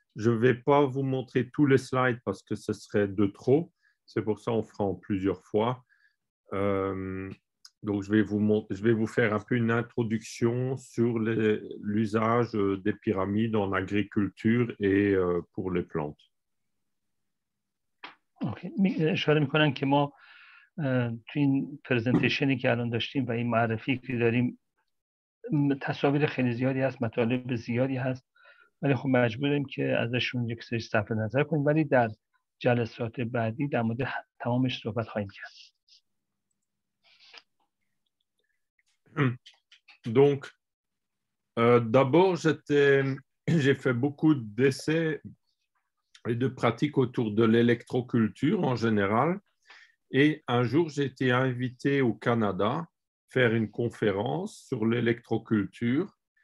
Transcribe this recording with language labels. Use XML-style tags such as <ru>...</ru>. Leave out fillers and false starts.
<fr>Je ne vais pas vous montrer tous les slides parce que ce serait de trop. C'est pour ça qu'on fera en plusieurs fois. Donc, je vais vous faire un peu une introduction sur l'usage des pyramides en agriculture et pour les plantes.</fr> <fa>اشاره میکنن که ما تو این پرزنتیشنی که الان داشتیم و این معرفی که داریم تصاویر خیلی زیادی هست، مطالب زیادی هست، ولی خب مجبوریم که ازشون یک سری صرف نظر کنیم، ولی در جلسات بعدی در مورد تمامش صحبت خواهیم کرد.</fa> <fr>Donc, d'abord, j'ai fait beaucoup d'essais et de pratiques autour de l'électroculture en général. Et un jour, j'ai été invité au Canada faire une conférence sur l'électroculture.</fr>